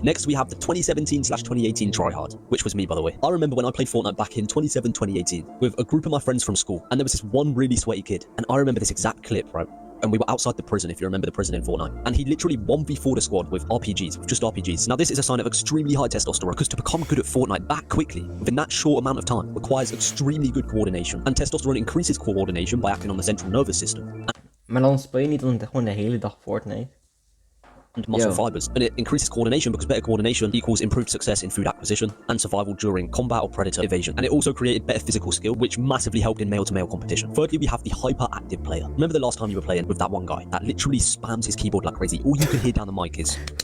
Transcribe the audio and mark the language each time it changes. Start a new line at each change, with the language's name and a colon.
English: Next, we have the 2017/2018 tryhard, which was me, by the way. I remember when I played Fortnite back in 2018 with a group of my friends from school, and there was this one really sweaty kid, and I remember this exact clip, right? And we were outside the prison, if you remember the prison in Fortnite. And he literally 1v4'd a squad with RPGs, with just RPGs. Now this is a sign of extremely high testosterone, because to become good at Fortnite that quickly, within that short amount of time, requires extremely good coordination. And testosterone increases coordination by acting on the central nervous system.
Dutch: Maar dan speel je niet gewoon de hele dag Fortnite.
English: And muscle fibers. And it increases coordination because better coordination equals improved success in food acquisition and survival during combat or predator evasion. And it also created better physical skill, which massively helped in male-to-male competition. Thirdly, we have the hyperactive player. Remember the last time you were playing with that one guy that literally spams his keyboard like crazy? All you can hear down the mic is...